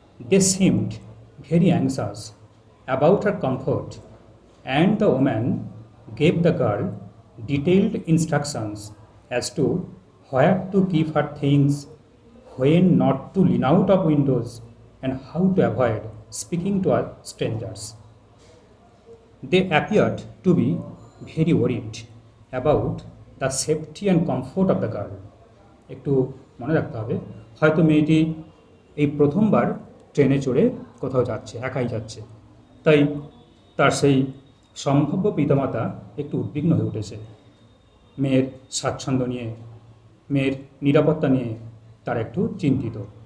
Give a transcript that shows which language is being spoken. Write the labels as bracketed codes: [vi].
[en] They seemed very anxious about her comfort and the woman gave the girl detailed instructions as to where to keep her things, when not to lean out of windows, and how to avoid speaking to strangers. They appeared to be very worried about the safety and comfort of the girl. [bn] একটু মনে রাখতে হবে, হয়তো মেয়েটি এই প্রথমবার ট্রেনে চড়ে কোথাও যাচ্ছে, একাই যাচ্ছে, তাই তার সেই সম্ভাব্য পিতামাতা একটু উদ্বিগ্ন হয়ে উঠেছে। মেয়ের স্বাচ্ছন্দ্য নিয়ে, মেয়ের নিরাপত্তা নিয়ে তারা একটু চিন্তিত।